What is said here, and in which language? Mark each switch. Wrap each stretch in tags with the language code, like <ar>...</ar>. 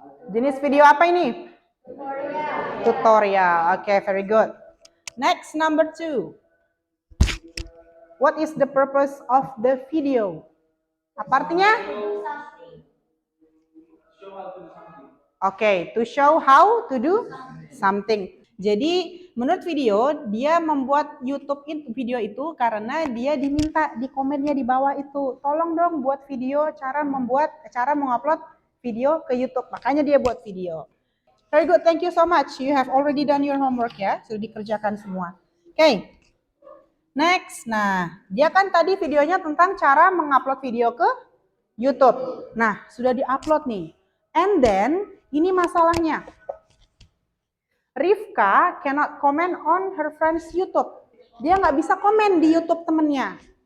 <id>Jenis video apa ini? Tutorial. Tutorial.</id> <en>Okay, very good. Next, number 2. What is the purpose of the video?</en> <id>Apa artinya?</id> <en>Okay, to show how to do something.</en> <id>Jadi, menurut video, dia membuat YouTube video itu karena dia diminta di komennya di bawah itu. Tolong dong buat video cara mengupload video ke YouTube. Makanya dia buat video.</id> <en>Very good, thank you so much. You have already done your homework</en> <id>ya. Sudah dikerjakan semua. Okay. Next. Nah, dia kan tadi videonya tentang cara mengupload video ke YouTube. Nah, sudah diupload nih.</id> <en>And then,</en> <id>ini masalahnya.</id> <en>Rifka cannot comment on her friend's YouTube.</en> <id>Dia nggak bisa komen di YouTube temennya.</id>